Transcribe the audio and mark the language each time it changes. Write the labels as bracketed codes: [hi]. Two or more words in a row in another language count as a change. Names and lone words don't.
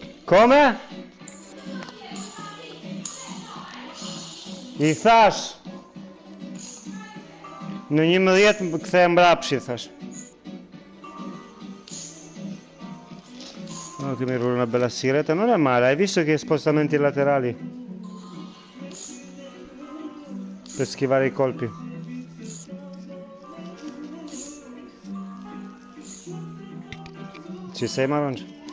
[it] Come? [sq] I thash në 11 më kthehem mbrapshi, thash. [it] No, che mi rulla una bella sigaretta, non è male, hai visto che spostamenti laterali? Per schivare i colpi. Ci sei, Marongia?